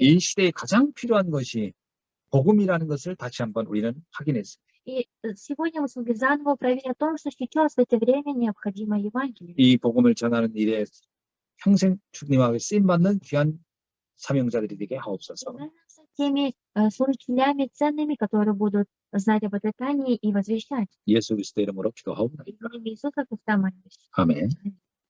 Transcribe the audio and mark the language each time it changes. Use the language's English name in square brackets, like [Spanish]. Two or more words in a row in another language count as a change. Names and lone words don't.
[Korean] 이 시대에 가장 필요한 것이 복음이라는 것을 다시 한번 우리는 확인했습니다. [Russian] И сегодня мы смогли заново проверить о том, что сейчас в это время необходимо Евангелие. [Korean] 이 복음을 전하는 일에 평생 주님에게 쓰임받는 귀한 사명자들이 되게 하옵소서. [Russian] С теми служителями ценными, которые будут знать об этой тайне и возвещать. [Korean] 예수 그리스도 이름으로 기도하옵나이다. [Russian] В имя Иисуса Христа молимся. [Korean] 아멘.